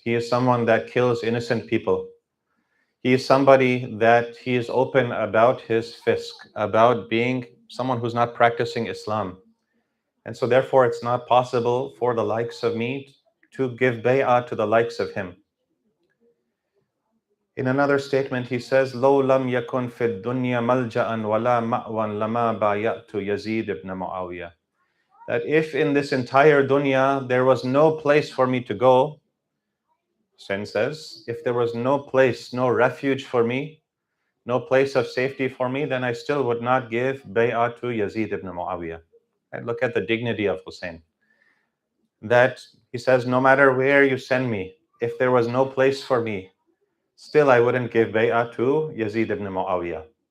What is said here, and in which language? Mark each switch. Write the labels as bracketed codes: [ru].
[en] He is someone that kills innocent people. He is somebody that he is open about his fisq, about being someone who's not practicing Islam. And so therefore it's not possible for the likes of me to give bay'ah to the likes of him. In another statement he says, [ar] لو لم يكن في الدنيا ملجأ ولا مأوى لما بايعت يزيد [en] ibn Muawiyah. That if in this entire dunya there was no place for me to go, Hussein says, if there was no place, no refuge for me, no place of safety for me, then I still would not give bay'ah to Yazid ibn Muawiyah. And look at the dignity of Hussein. That he says, no matter where you send me, if there was no place for me, still I wouldn't give bay'ah to Yazid ibn Muawiyah.